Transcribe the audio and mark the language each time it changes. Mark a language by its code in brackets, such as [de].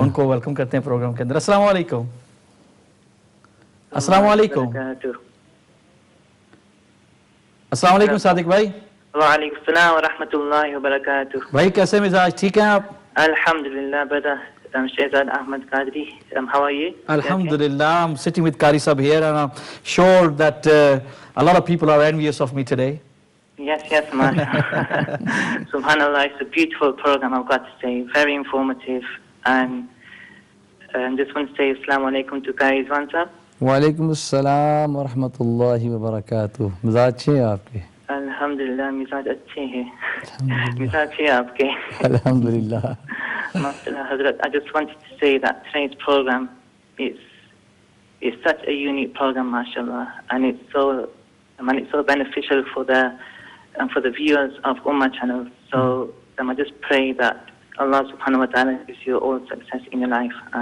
[hi] उनको वेलकम करते हैं प्रोग्राम के अंदर। अस्सलाम वालेकुम। अस्सलाम वालेकुम। अस्सलाम वालेकुम सादिक भाई। वालेकुम सलाम व रहमतुल्लाहि व बरकातुहू। भाई कैसे मिजाज, ठीक हैं आप? [en] Alhamdulillah, brother. I'm Shehzad Ahmed Qadri. How are you? Alhamdulillah, I'm sitting with Qari Sahib here and I'm sure that a lot of people are envious of me today. Yes, man. Subhanallah, it's a beautiful program, I've got to say. Very informative. And just want to say Assalamu alaikum to Qari Rizwan sahab. [hi] वालेकुम अस्सलाम व रहमतुल्लाहि व बरकातुहू। मिजाज अच्छे हैं आपके? Alhamdulillah, मिजाज अच्छे हैं। मिजाज अच्छे हैं आपके। अल्हम्दुलिल्लाह। [en] Mashallah, Hazrat, I just wanted to say that today's program is such a unique program, mashallah, and it's so beneficial for the viewers of Ummah channel. So I just pray that Allah subhanahu wa ta'ala gives you all success in your life.